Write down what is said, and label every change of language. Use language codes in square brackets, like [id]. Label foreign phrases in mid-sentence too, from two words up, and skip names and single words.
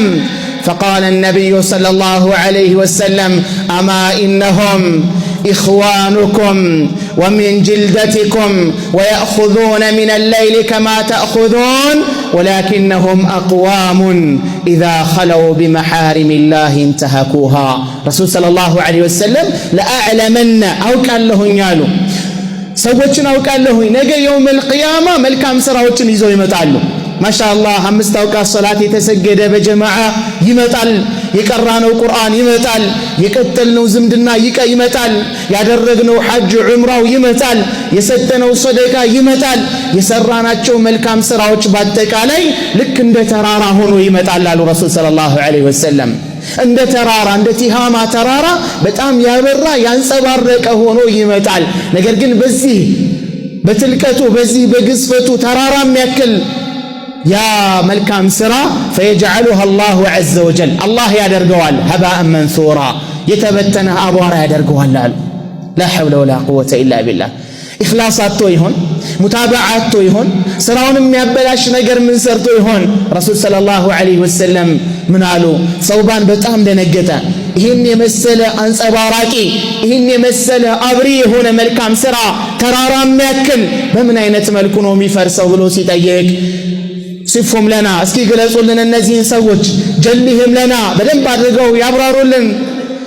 [ar] فقال النبي صلى الله عليه وسلم أما إنهم إخوانكم ومن جلدتكم ويأخذون من الليل كما تأخذون ولكنهم أقوام إذا خلوا بمحارم الله انتهكوها. رسول صلى الله عليه وسلم لأعلمن أو كان له يالو [am] ሰዎችን አውቃለሁ ነገ [ar] يوم القيامة [am] መልካም ስራዎችን ይዘው ይመጣሉ። ማሻአላህ 5 አውቃት ሶላት የተሰገደ በጀማዓ ይመጣል። የቀራነው ቁርአን ይመጣል። የቀጠልነው ዝምድና ይመጣል። ያደረግነው ሐጅ ዑምራው ይመጣል። የሰጠነው ሰደቃ ይመጣል። የሰራናቸው መልካም ስራዎች በአጠቃላይ ልክ እንደ ተራራ ሆኖ ይመጣል አሉ ረሱል [ar] صلى الله عليه وسلم። [am] እንደ ተራራ እንደ ቲሃማ ተራራ በጣም ያበራ ያንጸባረቀ ሆኖ ይመጣል። ነገር ግን በዚህ በትልቀቱ በዚህ በግዝፈቱ ተራራም ያክል ያ መልካም ስራ [ar] فيجعلها الله عز وجل الله [am] ያደርገዋል [ar] هباء منثورا [am] የተበተነ አቧራ ያደርገዋል አሉ። [ar] لا حول ولا قوة إلا بالله። [am] ኢኽላስ አጥቶ ይሆን ሙታበዓ አጥቶ ይሆን ስራውን የሚያበላሽ ነገር ምን ሰርቶ ይሆን? ረሱል [ar] صلى الله عليه وسلم [am] ምን አሉ? ሰውባን በጣም ደነገጠ። ይህን የመሰለ አንጸባራቂ ይህን የመሰለ አብሪ የሆነ መልካም ስራ ተራራ የሚያክል በምን አይነት መልኩ ነው የሚፈርሰው ብሎ ሲጠይቅ [ar] صفهم لنا [am] እስኪ ግለጹልን እነዚህን ሰዎች [ar] جلهم لنا [am] በደንብ አድርገው ያብራሩልን